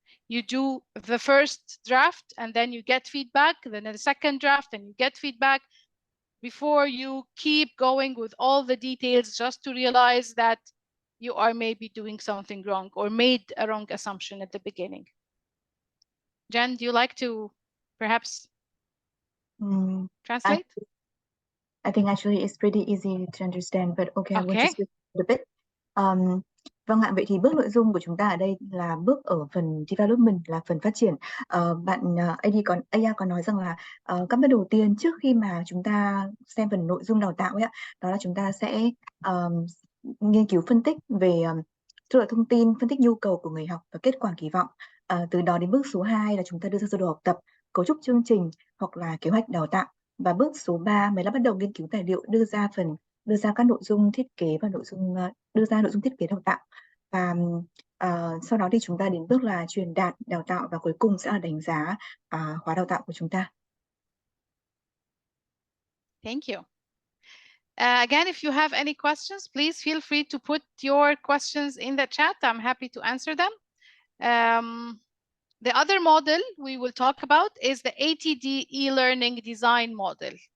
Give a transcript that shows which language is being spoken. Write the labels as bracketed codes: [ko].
[en] You do the first draft and then you get feedback, then the second draft and you get feedback before you keep going with all the details just to realize that you are maybe doing something wrong or made a wrong assumption at the beginning. Jen, do you like to perhaps translate? I think actually it's pretty easy to understand, but okay, I will Okay. just repeat a bit. [vi] Vâng ạ, vậy thì bước nội dung của chúng ta ở đây là bước ở phần development, là phần phát triển. Bạn AI còn nói rằng là các bước đầu tiên trước khi mà chúng ta xem phần nội dung đào tạo ấy ạ, đó là chúng ta sẽ nghiên cứu phân tích về thu thập thông tin, phân tích nhu cầu của người học và kết quả kỳ vọng. Từ đó đến bước số 2 là chúng ta đưa ra sơ đồ học tập, cấu trúc chương trình hoặc là kế hoạch đào tạo. Và bước số 3 mới là bắt đầu nghiên cứu tài liệu, đưa ra các nội dung thiết kế và đưa ra nội dung thiết kế đào tạo. Và sau đó thì chúng ta đến bước là truyền đạt đào tạo và cuối cùng sẽ là đánh giá khóa đào tạo của chúng ta. [en] Thank you. Again, if you have any questions, please feel free to put your questions in the chat. I'm happy to answer them. The other model we will talk about is the ATD e-learning design model.